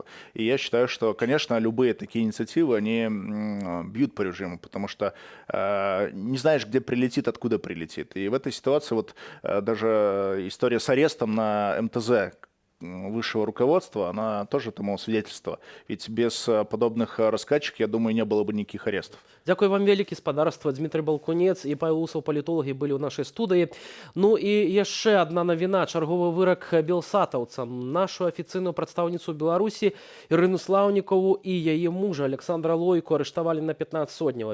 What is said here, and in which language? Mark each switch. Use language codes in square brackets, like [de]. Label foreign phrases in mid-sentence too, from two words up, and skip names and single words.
[ru] И я считаю, что, конечно, любые такие инициативы, они бьют по режиму, потому что не знаешь, где прилетит, откуда прилетит. И в этой ситуации даже история с арестом на МТЗ высшего руководства, она тоже тому свидетельство. Ведь без подобных раскачек, я думаю, не было бы никаких арестов. [be] Дякую вам вялікі, спадарства. Дмітрий Балкунец і Павел Усов, палітолагі, былі ў нашай студыі. Ну і яшчэ адна навіна. Чарговы вырак белсатаўцам. Нашу афіцыйную прадстаўніцу Беларусі Ірыну Слаўнікову і яе мужа Александра Лойку арыштавалі на 15-сотняў.